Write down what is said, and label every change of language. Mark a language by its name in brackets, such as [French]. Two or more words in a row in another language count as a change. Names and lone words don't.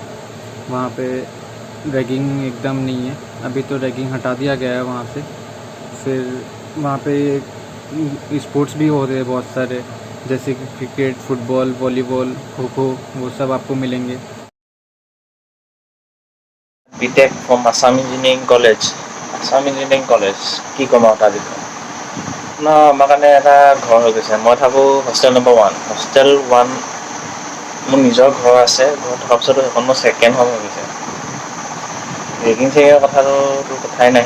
[Hindi] वहाँ पे रैगिंग एकदम नहीं है, अभी तो रैगिंग हटा दिया गया है वहाँ से। फिर वहाँ पे स्पोर्ट्स भी हो रहे हैं बहुत सारे, जैसे कि क्रिकेट, फुटबॉल, वॉलीबॉल, खो खो, वो सब आपको मिलेंगे। [English] BTech from Assam Engineering College [Assamese] কি কম তাৰ বিষয়ে না আমাৰ কাৰণে এটা ঘৰ হৈ গৈছে। মই থাকোঁ হোষ্টেল নম্বৰ 1। হোষ্টেল 1 মোৰ নিজৰ ঘৰ আছে, ঘৰ থকাৰ পিছতো সেইখন মোৰ [English] second home [Assamese] হৈ গৈছে। ৰেগিং চেগিঙৰ কথাটোতো কথাই নাহে।